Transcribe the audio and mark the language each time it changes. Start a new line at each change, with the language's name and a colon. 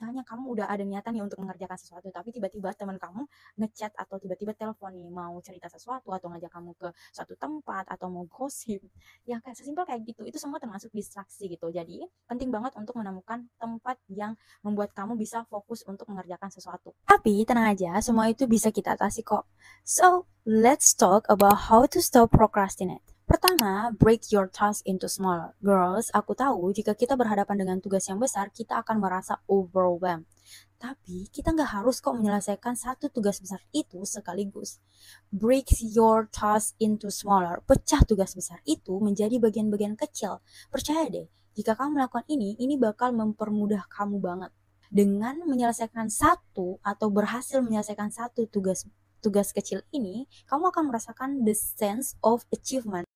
Indonesian: Misalnya kamu udah ada niatan nih untuk mengerjakan sesuatu, tapi tiba-tiba teman kamu ngechat atau tiba-tiba telepon nih mau cerita sesuatu atau ngajak kamu ke suatu tempat atau mau gosip. Ya kayak sesimpel kayak gitu. Itu semua termasuk distraksi gitu. Jadi, penting banget untuk menemukan tempat yang membuat kamu bisa fokus untuk mengerjakan sesuatu. Tapi tenang aja, semua itu bisa kita atasi kok.
English: So, let's talk about how to stop procrastinate.
Indonesian: Pertama,
English: break your task into smaller.
Indonesian: Girls, aku tahu jika kita berhadapan dengan tugas yang besar, kita akan merasa overwhelmed. Tapi kita nggak harus kok menyelesaikan satu tugas besar itu sekaligus.
English: Break your task into smaller.
Indonesian: Pecah tugas besar itu menjadi bagian-bagian kecil. Percaya deh, jika kamu melakukan ini bakal mempermudah kamu banget. Dengan menyelesaikan satu atau berhasil menyelesaikan satu tugas kecil ini, kamu akan merasakan
English: the sense of achievement.